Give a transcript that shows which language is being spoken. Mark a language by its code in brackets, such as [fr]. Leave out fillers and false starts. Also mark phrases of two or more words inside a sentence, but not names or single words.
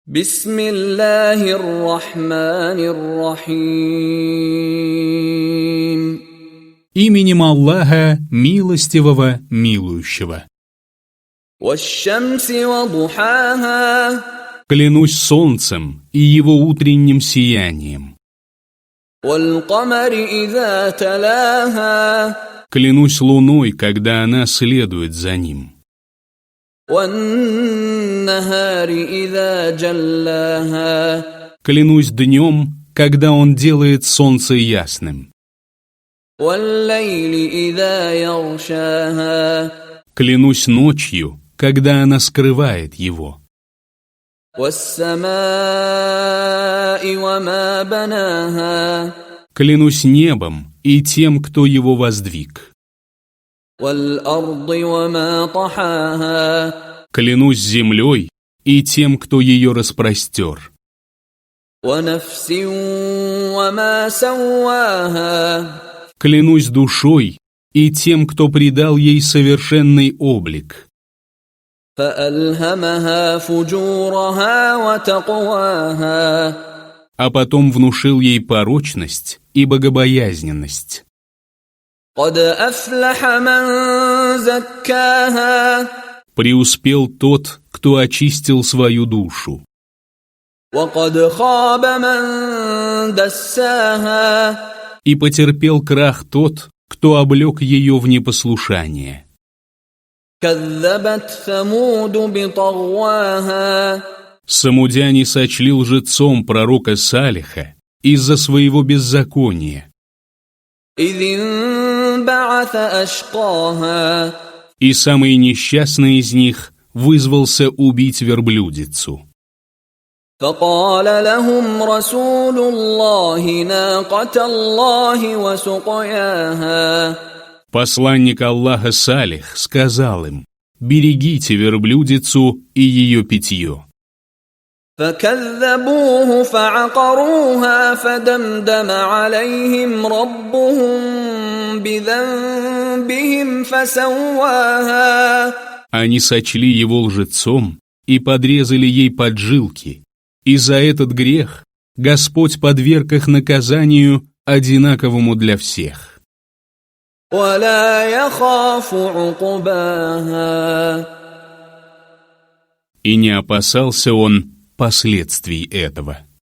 [ar] بسم الله الرحمن الرحيم. [ru] Именем Аллаха, милостивого, милующего. [ar] والشمس وضحاها. [ru] Клянусь солнцем и его утренним сиянием. [ar] والقمر إذا تلاها. [ru] Клянусь луной, когда она следует за ним. [ar] والنهار إذا جلاها. [ru] Клянусь днем, когда он делает солнце ясным. [ar] والليل إذا يغشاها. [ru] Клянусь ночью, когда она скрывает его. [ar] والسماء وما بناها. [ru] Клянусь небом и тем, кто его воздвиг. [ar] والأرض وما طحاها. [ru] Клянусь землей и тем, кто ее распростер. [ar] ونفس وما سواها. [ru] Клянусь душой и тем, кто придал ей совершенный облик. [ar] فألهمها فجورها وتقواها. [ru] А потом внушил ей порочность и богобоязненность. [ar] قد أفلح من زكاها. [ru] Преуспел тот, кто очистил свою душу. [ar] وقد خاب من دساها. [ru] И потерпел крах тот, кто облег ее в непослушание. [ar] كذبت ثمود بطغواها. [ru] Самудяне сочли лжецом пророка Салиха из-за своего беззакония. [ar] إذ انبعث أشقاها. [ru] И самый несчастный из них вызвался убить верблюдицу. [ar] فقال لهم رسول الله ناقة الله وسقياها. [ru] Посланник Аллаха Салих сказал им: «Берегите верблюдицу и ее питье». [ar] فكذبوه فعقروها فدمدم عليهم ربهم بذنبهم فسواها. [ru] Они сочли его лжецом и подрезали ей поджилки, и за этот грех Господь подверг их наказанию, одинаковому для всех. [ar] ولا يخاف عقباها. [ru] И не опасался он последствий этого.